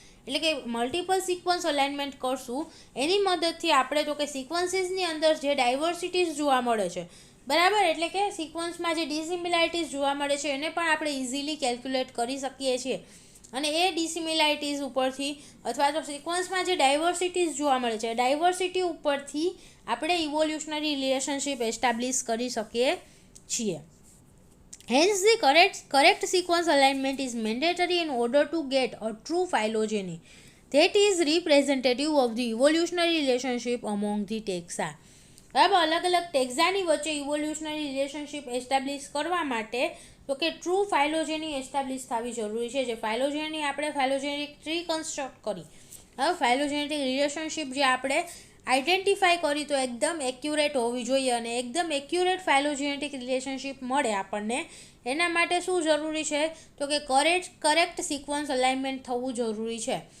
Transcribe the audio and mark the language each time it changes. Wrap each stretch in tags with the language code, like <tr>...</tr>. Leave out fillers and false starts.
<gu>એટલે કે multiple sequence alignment કરશું એની મદદથી આપણે તો કે સિક્વન્સીસની અંદર જે ડાયવર્સિટીઝ જોવા મળે છે, બરાબર, એટલે કે સિક્વન્સમાં જે ડિસિમિલારિટીઝ જોવા મળે છે એને પણ આપણે ઇઝીલી કેલ્ક્યુલેટ કરી શકીએ છીએ. અને એ ડિસિમિલારિટીઝ ઉપરથી અથવા તો સિક્વન્સમાં જે ડાયવર્સિટીઝ જોવા મળે છે ડાયવર્સિટી ઉપરથી આપણે ઇવોલ્યુશનરી રિલેશનશિપ એસ્ટાબ્લિશ કરી શકીએ છીએ.</gu> <en>Hence, the correct sequence alignment is mandatory in order to get a true phylogeny that is representative of the evolutionary relationship among the taxa.</en> <gu>બરાબર. અલગ અલગ ટેક્ઝાની વચ્ચે ઇવોલ્યુશનરી રિલેશનશિપ એસ્ટાબ્લિશ કરવા માટે તો કે ટ્રુ ફાઇલોજેની એસ્ટાબ્લિશ થવી જરૂરી છે. જે ફાઇલોજેની આપણે ફાઇલોજેનેટિક ટ્રી કન્સ્ટ્રક્ટ કરી, હવે ફાઇલોજેનેટિક રિલેશનશિપ જે આપણે આઈડેન્ટિફાઈ કરી તો એકદમ એક્યુરેટ હોવી જોઈએ, અને એકદમ એક્યુરેટ ફાઇલોજેનેટિક રિલેશનશિપ મળે આપણને એના માટે શું જરૂરી છે તો કે કરેક્ટ સિક્વન્સ અલાઇનમેન્ટ થવું જરૂરી છે.</gu>